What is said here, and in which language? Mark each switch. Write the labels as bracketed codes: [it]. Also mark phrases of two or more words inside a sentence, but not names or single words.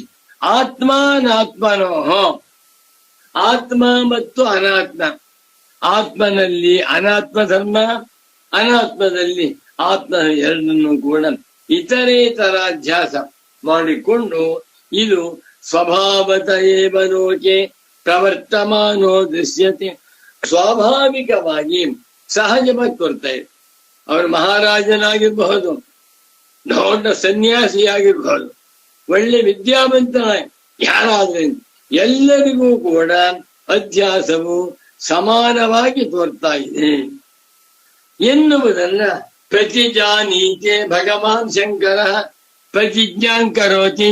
[kn] ಆತ್ಮಾನಾತ್ಮನೋ, ಆತ್ಮ ಮತ್ತು ಅನಾತ್ಮ, ಆತ್ಮನಲ್ಲಿ ಅನಾತ್ಮ ಧರ್ಮ, ಅನಾತ್ಮದಲ್ಲಿ ಆತ್ಮ ಎರಡನ್ನೂ ಕೂಡ ಇತರೇತರಾಧ್ಯಾಸ ಮಾಡಿಕೊಂಡು ಇದು [sa] ಸ್ವಭಾವತ ಏವ ಲೋಕೆ ಪ್ರವರ್ತಮಾನೋ ದೃಶ್ಯತೆ, [kn] ಸ್ವಾಭಾವಿಕವಾಗಿ ಸಹಜವಾಗಿ ತೋರ್ತಾ ಇದೆ. ಅವರು ಮಹಾರಾಜನಾಗಿರ್ಬಹುದು, ದೊಡ್ಡ ಸನ್ಯಾಸಿಯಾಗಿರ್ಬಹುದು, ಒಳ್ಳೆ ವಿದ್ಯಾವಂತ ಯಾರಾದ್ರೆ ಎಲ್ಲರಿಗೂ ಕೂಡ ಅಧ್ಯಾಸವು ಸಮಾನವಾಗಿ ತೋರ್ತಾ ಇದೆ ಎನ್ನುವುದನ್ನ [sa] ಪ್ರತಿಜಾನೀತೆ ಭಗವಾನ್ ಶಂಕರ ಪ್ರತಿಜ್ಞಾನ್ ಕರೋತಿ.